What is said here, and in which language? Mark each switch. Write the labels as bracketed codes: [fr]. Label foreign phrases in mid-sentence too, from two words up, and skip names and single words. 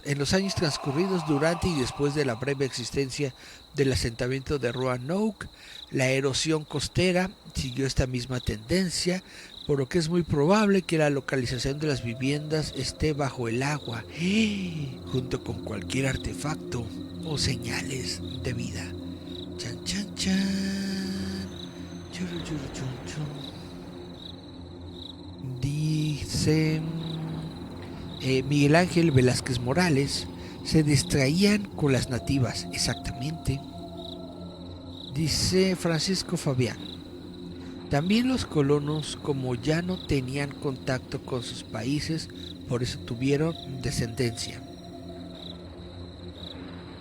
[es] En los años transcurridos durante y después de la breve existencia del asentamiento de Roanoke, la erosión costera siguió esta misma tendencia, por lo que es muy probable que la localización de las viviendas esté bajo el agua, junto con cualquier artefacto o señales de vida. Chan, chan, chan. Churu, churu, chun, chun. Dice Miguel Ángel Velázquez Morales, se distraían con las nativas, exactamente. Dice Francisco Fabián, también los colonos, como ya no tenían contacto con sus países, por eso tuvieron descendencia.